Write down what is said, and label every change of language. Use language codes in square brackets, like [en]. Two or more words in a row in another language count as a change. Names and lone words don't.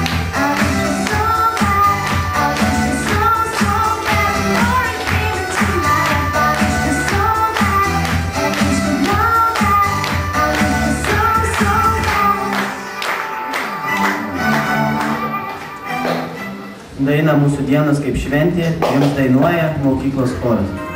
[en] I miss you so bad. I miss you so bad. Before I give it to my life, I miss you so bad. And you should know that I miss you so bad. [lt] Daina Mūsų dienos kaip šventė jums dainuoja mokyklos choras.